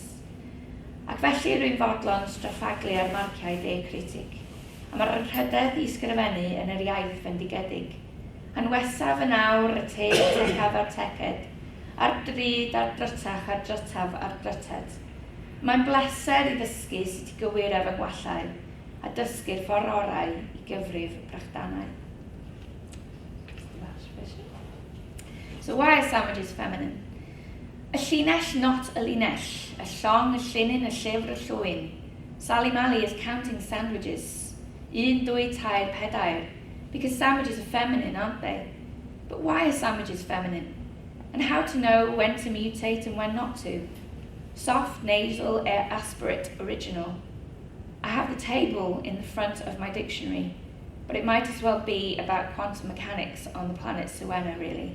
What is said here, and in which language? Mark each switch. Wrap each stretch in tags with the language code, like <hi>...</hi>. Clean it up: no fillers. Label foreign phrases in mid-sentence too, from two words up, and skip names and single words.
<cy>Ac felly rwy'n fodlon straffaglu ar marciau de-critig, a mae'r rhydedd I sgrifennu yn yr iaith fendigedig. Anwesaf yn awr y tekaf a'r teced, a'r drud a'r drytach a'r drytaf a'r dryted. Mae'n bleser I ddysgu sut I gywir ef yng ngwallau, a dysgu'r ffordd orau I gyfrif brachdanau.</cy> <en>So why are sandwiches feminine?</en> <cy>Y llinell, not y linell. Y llong, y llinyn, y llyfr, y llwyn.</cy> <en>Sally Mally is counting sandwiches. 1, 2, 3, 4. Because sandwiches are feminine, aren't they? But why are sandwiches feminine? And how to know when to mutate and when not to? Soft, nasal, aspirate, original. I have the table in the front of my dictionary, but it might as well be about quantum mechanics on the planet Suena, really.</en>